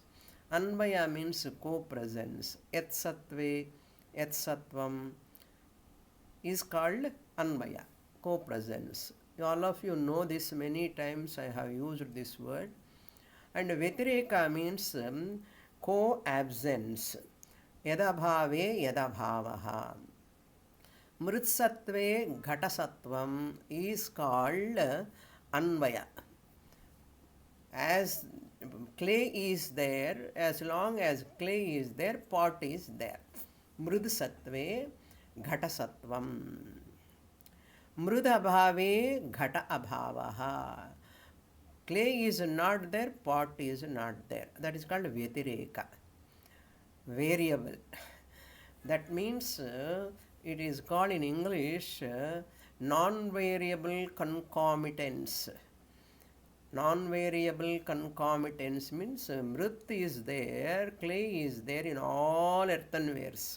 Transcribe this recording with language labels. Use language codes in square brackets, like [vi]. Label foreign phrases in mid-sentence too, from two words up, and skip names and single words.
[en] Anvaya means co-presence. [sa] यत् सत्त्वे यत् सत्त्वम् [en] is called Anvaya, co-presence. All of you know this, many times I have used this word. And Vyatireka means co-absence. [sa] यदभावे यदभावः. मृत्सत्त्वे घटसत्त्वम् [en] is called Anvaya. As clay is there, as long as clay is there, pot is there. [sa] मृत्सत्त्वे घटसत्त्वम्. मृदभावे घट अभावः. [en] Clay is not there, pot is not there. That is called Vyatireka. Variable. That means it is called in English non-variable concomitance. Non-variable concomitance means mrit is there, clay is there in all earthenwares.